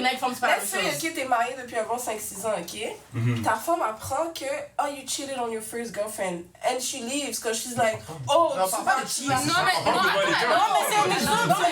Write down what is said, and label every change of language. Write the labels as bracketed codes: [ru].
[fr] nègre femme, c'est pas la même chose. [en] Let's say, ok, [fr] t'es marié depuis avant 5-6 ans, ok? Ta femme apprend que, [en] oh, you cheated on your first girlfriend. And she leaves because she's like, oh, [fr] tu vas cheat. Non, mais c'est un exemple.